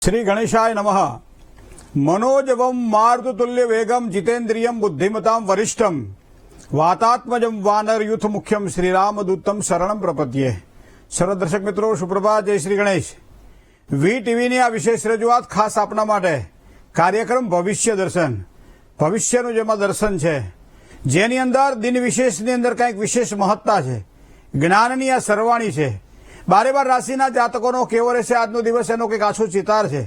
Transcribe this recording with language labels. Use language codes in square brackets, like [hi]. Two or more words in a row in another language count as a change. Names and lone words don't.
[sa] श्री गणेशाय नमः। मनोजवम मारुततुल्य वेगम जितेन्द्रियम बुद्धिमताम वरिष्ठम वातात्मजम वानर युथ मुख्यम श्रीरामदूतम शरणम प्रपद्ये। [hi] सर्व दर्शक मित्रों सुप्रभात, जय श्री गणेश। [gu] વી ટીવીની આ વિશેષ રજૂઆત ખાસ આપના માટે કાર્યક્રમ ભવિષ્ય દર્શન, ભવિષ્યનું જેમાં દર્શન છે, જેની અંદર દિન વિશેષની અંદર કંઈક વિશેષ મહત્તા છે, જ્ઞાનની આ સરવાણી છે। બારે બાર રાશિના જાતકોનો કેવો રહેશે આજનો દિવસ, એનો કંઈક આછો ચિતાર છે।